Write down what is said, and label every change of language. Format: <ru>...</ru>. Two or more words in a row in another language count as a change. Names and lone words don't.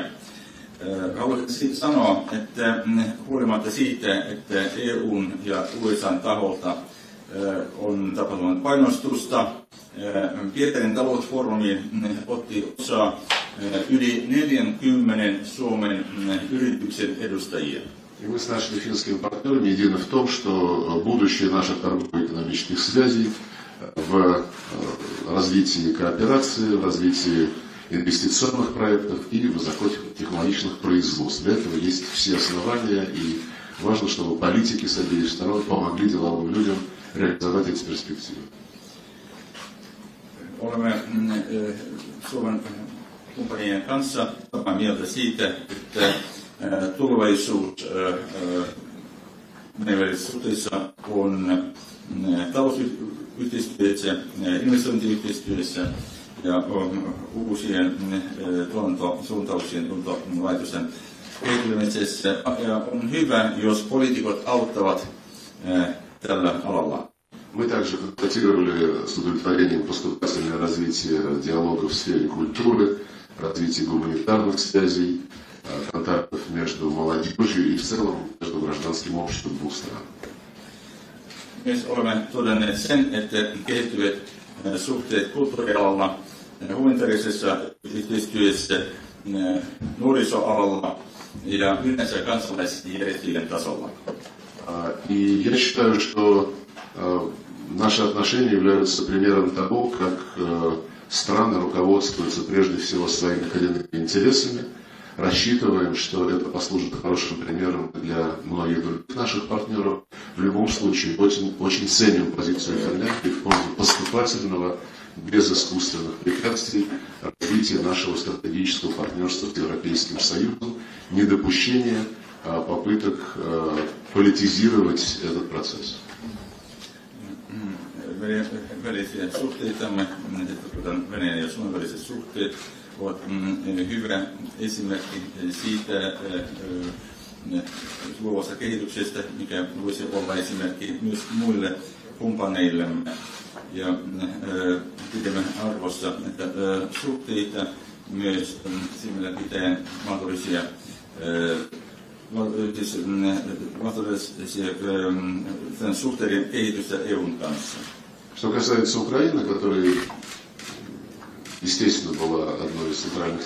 <fi>Haluaisin sanoa, että huolimatta siitä, että EUn ja USAn taholta on tapahtunut painostusta, Pietarin talousfoorumi otti osaa yli 40 Suomen yrityksen edustajia.</fi> <ru>И мы с нашими финскими партнерами едины в том, что будущее наших торгово-экономических связей в развитии кооперации, в развитии инвестиционных проектов и высокотехнологичных производств. Для этого есть все основания, и важно, чтобы политики с обеих сторон помогли деловым людям реализовать эти перспективы.</ru> <fi>Olemme Suomen kumppanien kanssa samaa mieltä siitä, että tulevaisuus meidän välisissä suhteissa on talousyhteistyössä, investointiyhteistyössä ja uusien tuotantosuuntauksien, tuotantolaitosten kehittymisessä. Ja on hyvä, jos poliitikot auttavat tällä alalla.</fi> <ru>Мы также констатировали с удовлетворением поступательное развитие диалога в сфере культуры, развитие гуманитарных связей, контактов между молодежью и в целом между гражданским обществом двух стран.</ru> <fi>Myös olemme todenneet sen, että kehittyvät suhteet kulttuurialalla, humanitaarisessa yhteistyössä, nuorisoalalla ja yleensä kansalaisjärjestöjen tasolla.</fi> <ru>И я считаю, что наши отношения являются примером того, как страны руководствуются прежде всего своими коренными интересами. Рассчитываем, что это послужит хорошим примером для многих других наших партнеров. В любом случае, очень ценим позицию Финляндии в пользу поступательного, без искусственных препятствий, развития нашего стратегического партнерства с Европейским Союзом, недопущения попыток политизировать этот процесс.</ru> <fi>Välisiä suhteitamme, kuten Venäjän ja Suomen väliset suhteet, ovat hyvä esimerkki siitä luovasta kehityksestä, mikä voisi olla esimerkki myös muille kumppaneillemme. Ja pidämme arvossa että suhteita myös silmällä pitäen mahdollisia suhteiden kehitystä EUn kanssa.</fi> <ru>Что касается Украины, которая, естественно, была одной из центральных</ru>